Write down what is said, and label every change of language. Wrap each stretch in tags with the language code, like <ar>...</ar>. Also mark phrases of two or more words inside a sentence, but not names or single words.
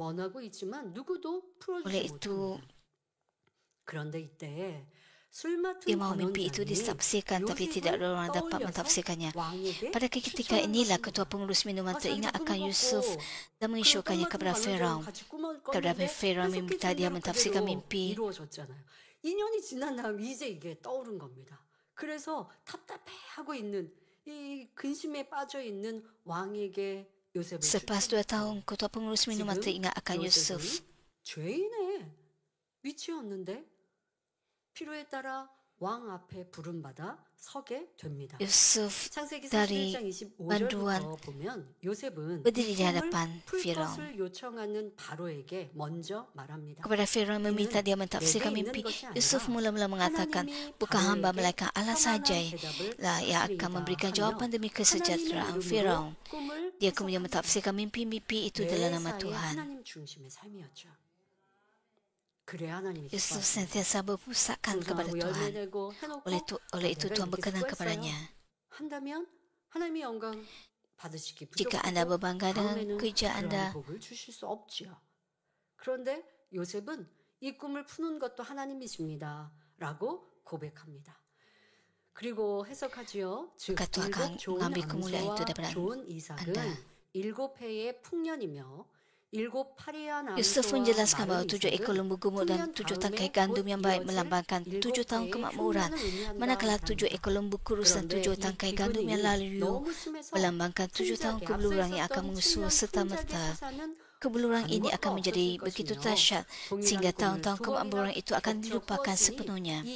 <ms>Oleh itu, dia mahu mimpi itu ditafsirkan tapi tidak ada orang dapat mentafsirkannya. Pada ketika inilah ketua pengurus minuman teringat akan Yusuf dan mengisyorkannya kepada Firaun. Kepada Firaun meminta dia mentafsirkan mimpi.</ms> <ko>2년이 지난 다음 이제 이게 떠오른 겁니다. 그래서 답답해하고 있는 이 근심에 빠져 있는 왕에게 요셉을</ko> <ms>Selepas 2 tahun, ketua pengurus minuman teringat akan Yusuf.</ms> <ko>죄인의 위치였는데 필요에 따라 왕 앞에 부름받아 서게 됩니다.</ko> <ms>Yusuf</ms> <ko>창세기</ko> <ms>dari</ms> <ko>41장</ko> <ms>banduan</ms> <ko>25절부터 보면 요셉은</ko> <ms>berdiri di hadapan</ms> <ko>풀</ko> <ms>Firaun.</ms> <ko>것을 요청하는 바로에게 먼저 말합니다.</ko> <ms>Kepada Firaun meminta dia mentafsirkan mimpi. Yusuf mula-mula mengatakan, bukan hamba melainkan Allah saja yang akan memberikan jawapan demi kesejahteraan Firaun. Dia kemudian mentafsirkan mimpi-mimpi itu dalam nama Tuhan.</ms> <ko>하나님 중심의 삶이었죠. 그래야 하나님이</ko> <ms>Yusuf</ms> <ko>기뻐하십니다.</ko> <ms>sentiasa berpusatkan kepada Tuhan. Oleh itu Tuhan berkenan kepadanya.</ms> <ko>한다면 하나님의 영광 받으시기</ko> <ms>Jika</ms> <ko>부족하고</ko> <ms>anda berbangga dengan</ms> <ko>다음에는</ko> <ms>kerja anda,</ms> <ko>그러한 복을 주실 수 없지요. 그런데 요셉은 이 꿈을 푸는 것도 하나님이십니다라고 고백합니다. 그리고 해석하지요. 즉</ko> <ms>maka Tuhan akan</ms> <ko>일곱 좋은</ko> <ms>mengambil kemuliaan itu</ms> <ko>암소와</ko> <ms>daripada</ms> <ko>좋은 이삭은</ko> <ms>anda.</ms> <ko>7 해의 풍년이며</ko> <ms>Yusuf menjelaskan bahawa 7 ekor lembu gemuk dan 7 tangkai gandum yang baik melambangkan 7 tahun kemakmuran, manakala 7 ekor lembu kurus dan 7 tangkai gandum yang layu melambangkan 7 tahun kebeluran yang akan mengusul serta-merta. Kebeluran ini akan menjadi begitu dahsyat sehingga tahun-tahun kemakmuran itu akan dilupakan sepenuhnya.</ms>